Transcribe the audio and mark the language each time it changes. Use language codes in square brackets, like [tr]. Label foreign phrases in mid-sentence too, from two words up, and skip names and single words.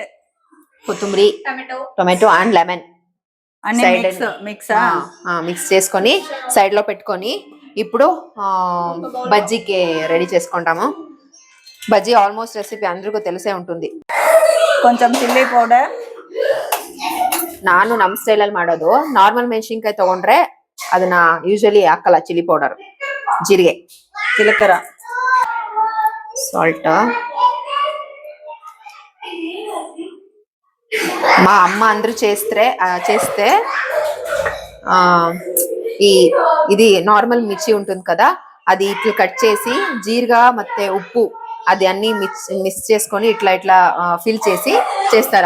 [te] కొత్తిమీర, [en] tomato and lemon mix [te] చేసుకొని సైడ్ లో పెట్టుకొని ఇప్పుడు బజ్జీకి రెడీ చేసుకుంటాము. బజ్జీ [en] almost recipe [te] అందరికీ తెలిసే ఉంటుంది. కొంచెం [en] chili powder. [kn] ನಾನು ನಮ್ ಸ್ಟೈಲ್ ಅಲ್ಲಿ ಮಾಡೋದು. ನಾರ್ಮಲ್ ಮೆಣಸಿನ್ಕಾಯಿ ತಗೊಂಡ್ರೆ ಅದನ್ನ ಯೂಶಲಿ ಹಾಕಲ್ಲ. [en] chili powder, [kn] ಜೀರಿಗೆ, [te] జీలకర్ర, [kn] ಸಾಲ್ಟ್. [te] మా అమ్మ అందరూ చేస్తే ఇది నార్మల్ మిర్చి ఉంటుంది కదా, అది ఇట్లా కట్ చేసి జీరగా ಮತ್ತೆ ఉప్పు అది అన్ని మిక్స్ చేసుకొని ఇట్లా ఫిల్ చేసి చేస్తారు.